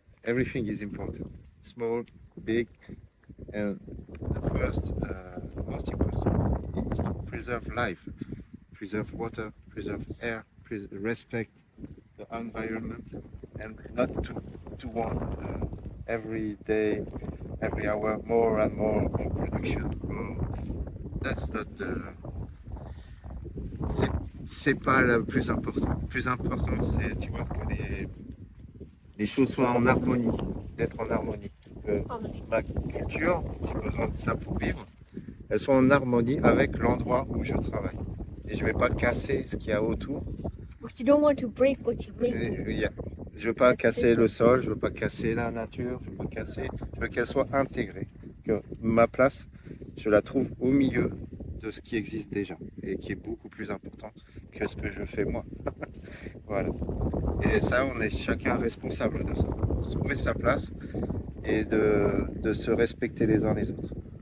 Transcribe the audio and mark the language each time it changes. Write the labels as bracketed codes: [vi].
[en] Everything is important. Small, big, and the first, most important is to preserve life, preserve water, preserve air, respect the environment, and not to want every day, every hour, more and more production. That's not the. [fr] C'est pas le plus important. Le plus important, c'est, tu vois, que les choses soient en harmonie, d'être en harmonie. Que ma culture, j'ai besoin de ça pour vivre, elles sont en harmonie avec l'endroit où je travaille. Et je ne vais pas casser ce qu'il y a autour. [en] But you don't want to break what you make. [fr] Je veux pas casser le sol, je veux pas casser la nature, je veux qu'elle soit intégrée. Que ma place, je la trouve au milieu de ce qui existe déjà et qui est beaucoup plus important que ce que je fais moi. Voilà. Et ça, on est chacun responsable de ça. De trouver sa place et de se respecter les uns les autres.